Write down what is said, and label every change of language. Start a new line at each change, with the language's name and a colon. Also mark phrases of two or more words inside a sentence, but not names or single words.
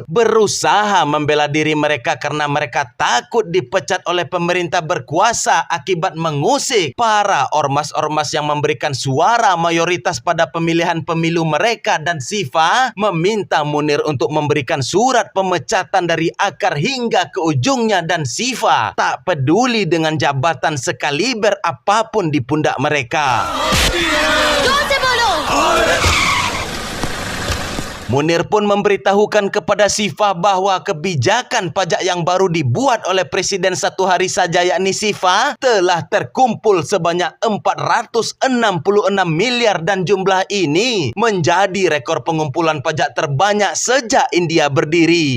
Indonesian: Berusaha membela diri mereka karena mereka takut dipecat oleh pemerintah berkuasa akibat mengusik para ormas-ormas yang memberikan suara mayoritas pada pemilihan pemilu mereka. Dan Sifa meminta Munir untuk memberikan surat pemecatan dari akar hingga ke ujungnya, dan Sifa tak peduli dengan jabatan sekaliber apapun di pundak mereka.
Hindi: जोर से बोलो।
Indonesian: Munir pun memberitahukan kepada Sifa bahwa kebijakan pajak yang baru dibuat oleh Presiden satu hari saja, yakni Sifa, telah terkumpul sebanyak 466 miliar, dan jumlah ini menjadi rekor pengumpulan pajak terbanyak sejak India berdiri.